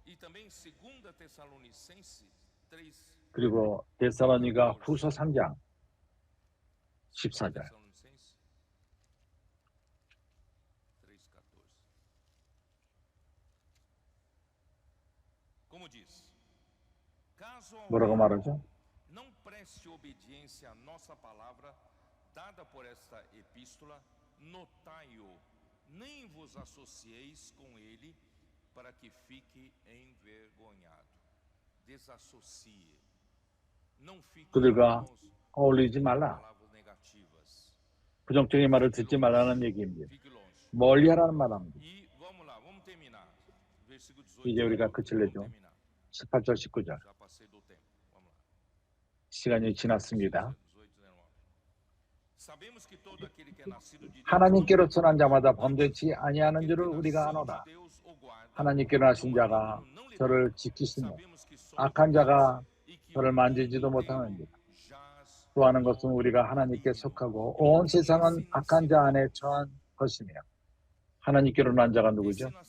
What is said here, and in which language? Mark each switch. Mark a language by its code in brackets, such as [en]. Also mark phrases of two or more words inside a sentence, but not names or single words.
[ko] 그리고 데살로니가 후서 3장 14절 뭐라고 말하죠? [pt] Não preste obediência à nossa palavra dada por esta epístola, notai-o, nem vos associeis com ele, para que fique envergonhado. Desassocie. Não fique [ko] 그들과 어울리지 말라. [pt] palavras negativas. [ko] 부정적인 말을 듣지 말라는 얘기입니다. [pt] Fique longe. [ko] 멀리 하라는 말입니다. [pt] E vamos lá, vamos terminar. Versículo 18. [ko] 이제 우리가 [pt] Vamos [ko] 그칠래죠. [pt] terminar. [ko] 18절 19절 [pt] Já passei do tempo. Vamos lá. [ko] 시간이 지났습니다. [pt] 18, 19. Sabemos que todo aquele que é nascido de Deus [ko] 하나님께로서 난 자마다 범죄치 아니하는 줄을 우리가 아노라. 하나님께로 나신 자가 저를 지키시며 악한 자가 저를 만지지도 못하느니라. 또 하는 것은 우리가 하나님께 속하고 온 세상은 악한 자 안에 처한 것이며 하나님께로 난 자가 누구죠?